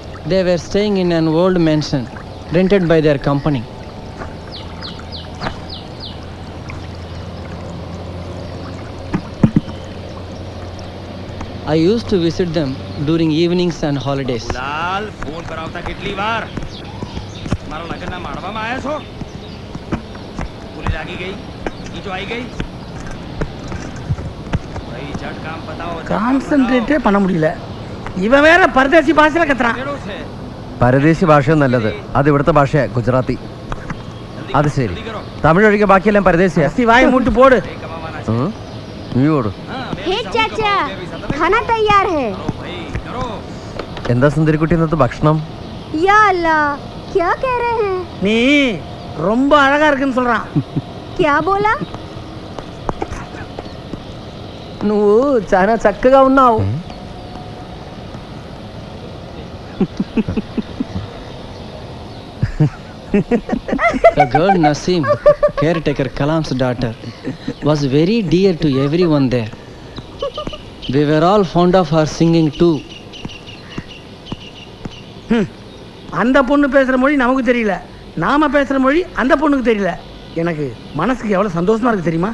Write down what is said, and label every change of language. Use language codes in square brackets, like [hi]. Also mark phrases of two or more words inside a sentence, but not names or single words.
[en] They were staying in an old mansion rented by their company. I used to visit them during evenings and holidays. [gu] લાલ ફોન કરાવતા કેટલી વાર મારા લગ્નના માળવામાં આવ્યા છો પુલી લાગી ગઈ બીજો આવી ગઈ ભાઈ ઝટ કામ પતાવો [ta] கான்சென்ட்ரேட்டே பண்ண முடியல இவன் வேற பரதேசி பாஷையில கத்துறான். [ml] പരദേശി ഭാഷ നല്ലത്. അത് ഇവിടുത്തെ ഭാഷയാ, ഗുജറാത്തി. അത് ശരി. തമിഴ് ഒഴികെ ബാക്കിയെല്ലാം പരദേശിയാ. [ta] வாய் மூட்டு போடு. [ml] നീ ഓടും. [hi] हे चाचा खाना तैयार है. [ml] എന്താ സുന്ദരിക്കുട്ടി ഇന്നത്തെ ഭക്ഷണം? [ar] يا الله [hi] क्या कह रहे हैं? [ta] நீ ரொம்ப அழகா இருக்குன்னு சொல்றான். [hi] क्या बोला? [te] నువ్వు చాలా చక్కగా ఉన్నావు. [en] The girl Naseem, caretaker Kalam's daughter, was very dear to everyone there. We were all fond of her singing too. [ta] அந்த பொண்ணு பேசுற மொழி நமக்கு தெரியல, நாம பேசுற மொழி அந்த பொண்ணுக்கு தெரியல. எனக்கு மனசுக்கு எவ்வளவு சந்தோஷமா இருக்கு தெரியுமா?